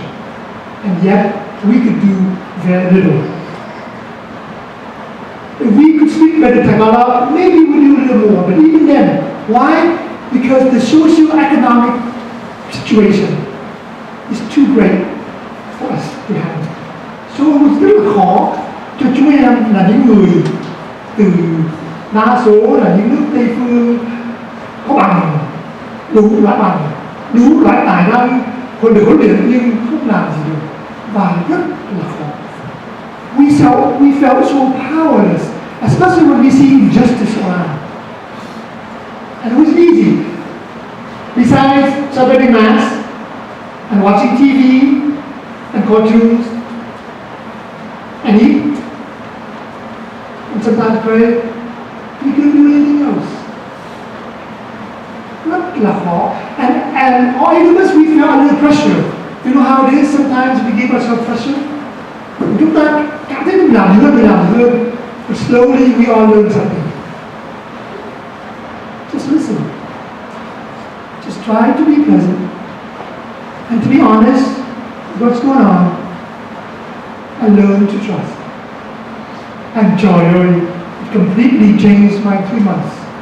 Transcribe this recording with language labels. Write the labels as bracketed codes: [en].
[en] And yet, we could do very little. If we could speak better Tagalog, maybe we'd do a little more. But even then, why? Because the socio-economic situation is too great for us to handle. So it was [vi] rất là khó cho chúng em là những người từ đa số là những nước Tây phương có bằng, đủ loại tài năng, còn được huấn luyện nhưng không làm gì được và rất là khó. [en] We felt so powerless, especially when we see injustice around. And it was easy. Besides celebrating Mass and watching TV and cartoons and eat and sometimes pray, we couldn't do anything else. [vi] Rất là khó. [en] And all of us, we felt a little pressure. You know how it is, sometimes we give ourselves pressure. [vi] Chúng ta cảm thấy mình làm hơn. [en] But slowly we all learn something. Just listen. Just try to be present and to be honest with what's going on and learn to trust. And joy, it completely changed my 3 months.